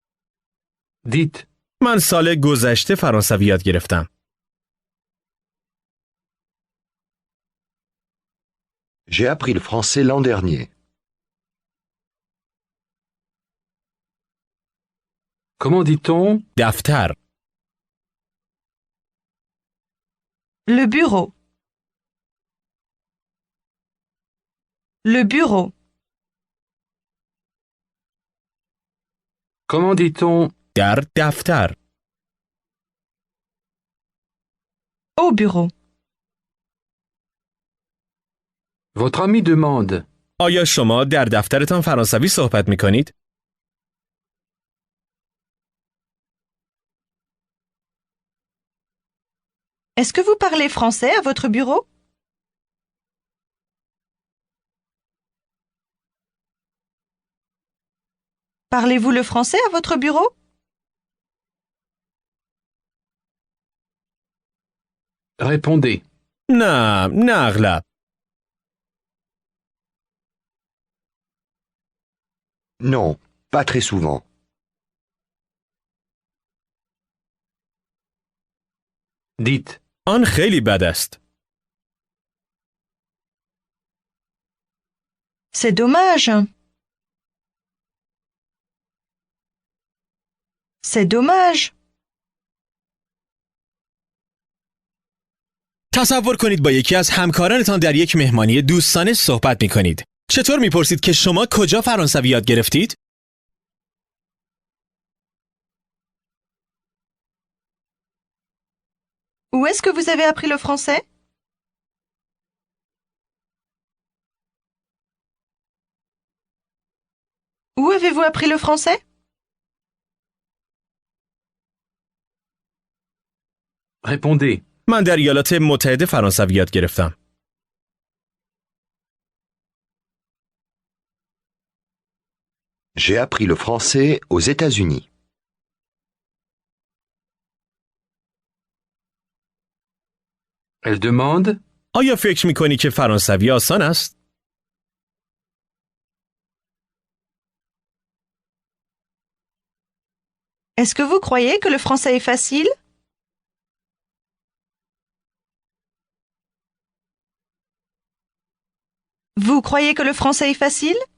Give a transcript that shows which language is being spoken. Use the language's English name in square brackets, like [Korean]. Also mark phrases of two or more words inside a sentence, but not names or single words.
[French] Dites. [Persian] من سال گذشته فرانسوی یاد گرفتم. [French] J'ai appris le français l'an dernier. Comment dit-on [Persian] دفتر [French] Le bureau. Le bureau. Comment dit-on [Persian] در دفتر [French] Au bureau. Votre ami demande [Persian] آیا شما در دفترتان فرانسوی صحبت می کنید؟ [French] Est-ce que vous parlez français à votre bureau? Parlez-vous le français à votre bureau? Répondez. [Persian] نه اغلب [French] Non, pas très souvent. Dites. [Persian] آن خیلی بد است. [French] C'est dommage. C'est dommage. [Persian] تصور کنید با یکی از همکارانتان در یک مهمانی دوستانه صحبت می کنید. چطور می پرسید که شما کجا فرانسوی یاد گرفتید؟ [French] Où est-ce que vous avez appris le français? Où avez-vous appris le français? Répondez. [Persian] من در ایالات متحده فرانسوی یاد گرفتم. [French] J'ai appris le français aux États-Unis. Elle demande [Persian] آیا فکر می کنی که فرانسوی آسان است؟ [French] Est-ce que vous croyez que le français est facile? Vous croyez que le français est facile?